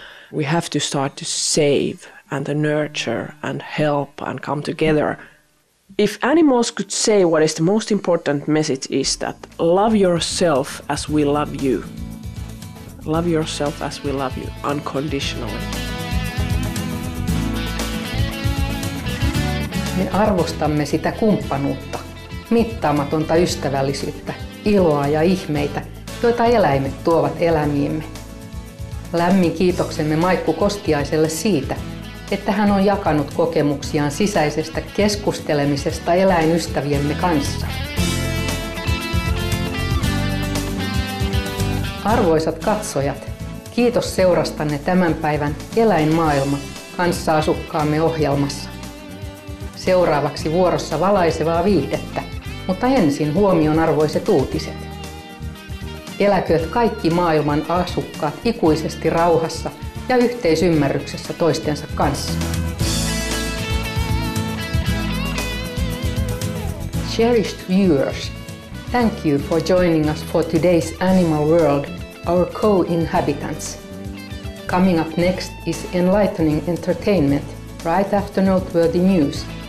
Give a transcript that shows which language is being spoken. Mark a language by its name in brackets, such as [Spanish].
[English] We have to start to save and to nurture and help and come together. If animals could say what is the most important message is that love yourself as we love you. Love yourself as we love you, unconditionally. [Finnish] Me arvostamme sitä kumppanuutta, mittaamatonta ystävällisyyttä, iloa ja ihmeitä, joita eläimet tuovat elämiimme. Lämmin kiitoksemme Maikku Kostiaiselle siitä, että hän on jakanut kokemuksiaan sisäisestä keskustelemisesta eläinystäviemme kanssa. Arvoisat katsojat, kiitos seurastanne tämän päivän Eläinmaailma kanssaasukkaamme ohjelmassa. Seuraavaksi vuorossa valaisevaa viihdettä, mutta ensin huomionarvoiset uutiset. Eläkööt kaikki maailman asukkaat ikuisesti rauhassa ja yhteisymmärryksessä toistensa kanssa. [English] Cherished viewers, thank you for joining us for today's Animal World, our co-inhabitants. Coming up next is enlightening entertainment right after noteworthy news.